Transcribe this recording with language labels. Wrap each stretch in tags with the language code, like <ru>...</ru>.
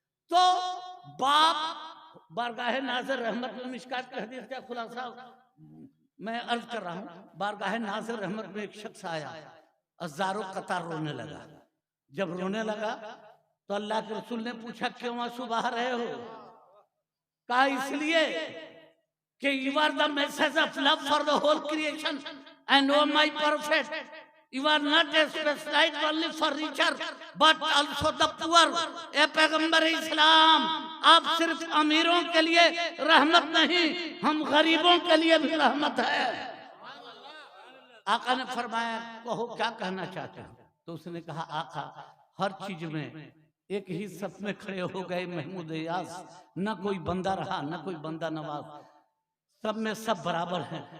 <hi>तो बाप बारगाह नाज़िर रहमत में, मिशकात की हदीस का खुलासा मैं अर्ज कर रहा हूँ। बारगाह नाज़िर रहमत में एक शख्स आया, हजारों कतार रोने लगा। जब रोने लगा तो अल्लाह के रसूल ने पूछा, क्यों आंसू बहा रहे हो? कहा इसलिए कि</hi> <en>you are the message of love for the whole creation and oh my prophet, you are not specialized only for richer but also the poor।</en> <hi>ए पैगंबर इस्लाम, आप सिर्फ अमीरों के लिए रहमत नहीं, हम गरीबों के लिए भी रहमत है। आका ने फरमाया, कहो क्या कहना चाहते हो? तो उसने कहा, आका हर चीज में एक ही सफ में खड़े हो गए महमूद अयास, न कोई बंदा रहा न कोई बंदा नवाज, सब में सब बराबर हैं।</hi>